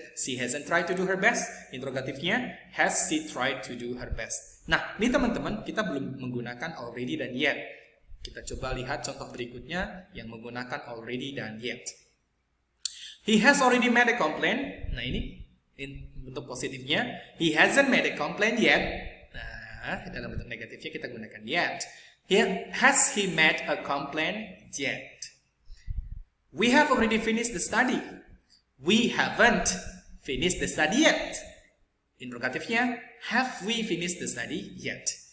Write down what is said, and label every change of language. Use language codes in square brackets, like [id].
[en] She hasn't tried to do her best. Interrogatifnya, has she tried to do her best? [id] Nah, ini teman-teman kita belum menggunakan already dan yet. Kita coba lihat contoh berikutnya yang menggunakan already dan yet. [en] He has already made a complaint. [id] Nah, ini bentuk positifnya. [en] He hasn't made a complaint yet. [id] Nah, dalam bentuk negatifnya kita gunakan yet. [en] Has he made a complaint yet? We have already finished the study. We haven't finished the study yet. Interrogatifnya, have we finished the study yet?